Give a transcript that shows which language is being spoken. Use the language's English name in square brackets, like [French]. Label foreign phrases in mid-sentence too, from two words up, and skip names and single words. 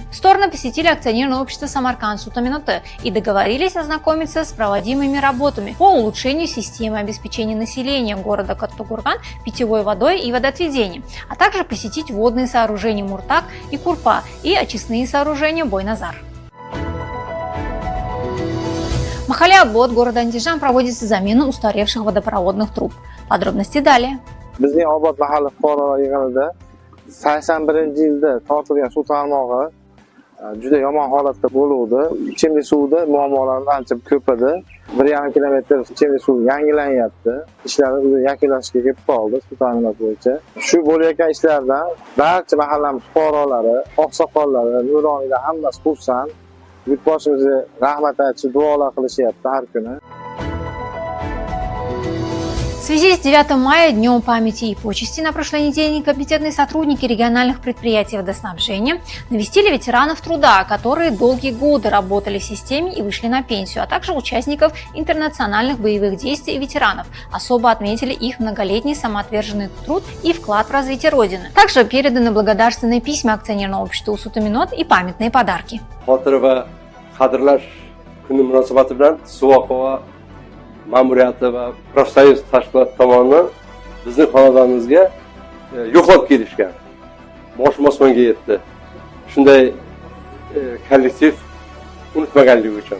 [Russian] Стороны посетили акционерное общество Самарканд Сутаминот и договорились ознакомиться с проводимыми работами по улучшению системы обеспечения населения города Каттугурган питьевой водой и водоотведением, а также посетить водные сооружения Муртак и Курпа и очистные сооружения Бойназар. В Махале-Абод города Андижан проводится замена устаревших водопроводных труб. Подробности далее. [Uzbek] Bizning Obod mahalla fuqarolar yig'inida 81-yilda tortilgan suv tarmog'i juda yomon holatda bo'luvdi. Ichimlik suvida muammolar ancha ko'p edi. 1,5 kilometr ichimlik suv yangilanyapti. Ishlarni yakunlashga kelib qoldi suv ta'minoti bo'yicha. Shu bo'layotgan ishlardan barcha mahallamiz fuqarolari, oqsoqollari, nuroniylar hammasi xursand. Yurtboshimizga rahmat aytib, duolar qilishyapti har kuni. [Russian] В связи с 9 мая, Днем памяти и почести, на прошлой неделе компетентные сотрудники региональных предприятий водоснабжения навестили ветеранов труда, которые долгие годы работали в системе и вышли на пенсию, а также участников интернациональных боевых действий и ветеранов. Особо отметили их многолетний самоотверженный труд и вклад в развитие Родины. Также переданы благодарственные письма акционерного общества «Усутаминот» и памятные подарки. [Uzbek] Ma'muriyati va profsoyuz tashkilot tomonidan bizning xonadonimizga yo'qlab kelishgan. Boshim osmonga yetdi. Shunday kollektiv unutmaganligi uchun.